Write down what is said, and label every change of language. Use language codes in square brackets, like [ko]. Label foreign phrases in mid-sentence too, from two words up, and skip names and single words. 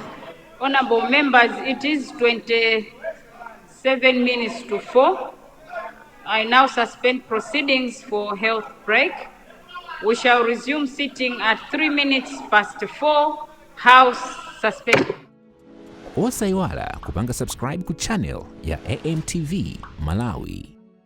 [en] Honourable Members, it is 27 minutes to 4. I now suspend proceedings for health break. We shall resume sitting at 3 minutes past 4. House suspended. [ny] Osaiwala kupanga subscribe ku channel ya AMTV Malawi.